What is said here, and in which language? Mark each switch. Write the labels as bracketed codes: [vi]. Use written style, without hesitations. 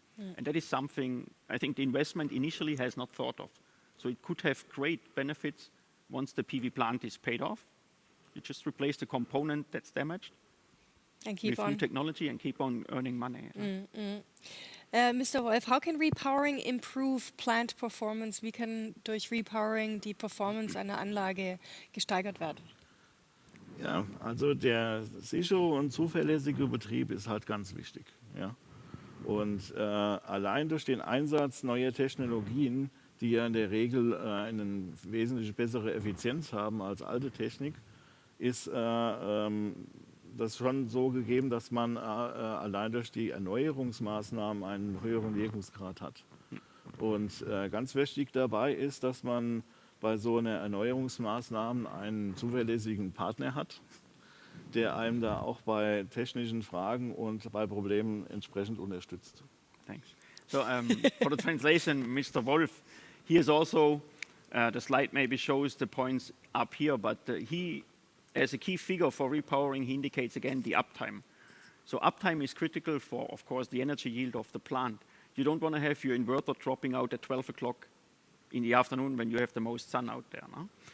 [en] And that is something I think the investment initially has not thought of. So it could have great benefits once the PV plant is paid off. You just replace the component that's damaged And keep with on. new technology and keep on earning money. Mr. Wolf, how can repowering improve plant performance? [de] Wie kann durch Repowering die Performance einer Anlage gesteigert werden? Ja, also der sichere und zuverlässige Betrieb ist halt ganz wichtig. Ja? Und allein durch den Einsatz neuer Technologien, die ja in der Regel eine wesentlich bessere Effizienz haben als alte Technik, ist das schon so gegeben, dass man allein durch die Erneuerungsmaßnahmen einen höheren Wirkungsgrad hat. Und ganz wichtig dabei ist, dass man bei so einer Erneuerungsmaßnahme einen zuverlässigen Partner hat, der einem da auch bei technischen Fragen und bei Problemen entsprechend unterstützt. [en] Thanks. So for the translation, Mr. Wolf, he is also, the slide maybe shows the points up here, but he, as a key figure for repowering, he indicates again the uptime. So uptime is critical for, of course, the energy yield of the plant. You don't want to have your inverter dropping out at 12 o'clock in the afternoon when you have the most sun out there. No?